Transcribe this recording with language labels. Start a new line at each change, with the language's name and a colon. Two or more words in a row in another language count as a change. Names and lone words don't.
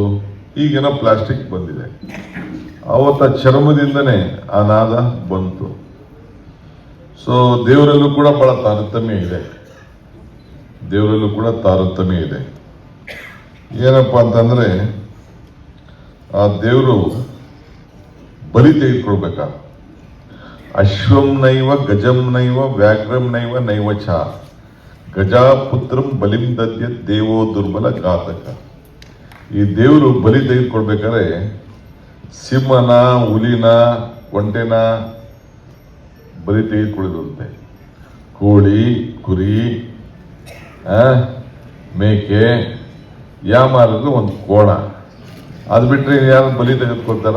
Kannada: ಈಗೇನೋ ಪ್ಲಾಸ್ಟಿಕ್ ಬಂದಿದೆ. ಅವತ್ತ ಚರ್ಮದಿಂದನೇ ಆ ನಾದ ಬಂತು. ಸೊ ದೇವರಲ್ಲೂ ಕೂಡ ಬಹಳ ತಾರತಮ್ಯ ಇದೆ. ದೇವರಲ್ಲೂ ಕೂಡ ತಾರತಮ್ಯ ಇದೆ. ಏನಪ್ಪ ಅಂತಂದ್ರೆ ಆ ದೇವರು ಬಲಿ ತೆಗೆದುಕೊಳ್ಬೇಕ.
Sanskrit: ಅಶ್ವಂ ನೈವ ಗಜಂ ನೈವ ವ್ಯಾಘ್ರಂ ನೈವ ನೈವ ಚ ಗಜಾಪುತ್ರಂ ಬಲಿಂ ದದ್ಯ ದೇವೋ ದುರ್ಬಲ ಘಾತಕ.
Kannada: ಈ ದೇವರು ಬಲಿ ತೆಗೆದುಕೊಳ್ಬೇಕಾದ್ರೆ ಸಿಂಹನ, ಹುಲಿನ, ಒಂಟೆನ ಬಲಿ ತೆಗೆದುಕೊಳ್ಳುವಂತೆ, ಕೋಳಿ, ಕುರಿ, ಮೇಕೆ, ಯಾಮಾರಿದ್ರು ಒಂದು ಕೋಣ, ಅದು ಬಿಟ್ರೆ ಯಾರು ಬಲಿ ತೆಗೆದುಕೊಳ್ತಾರ?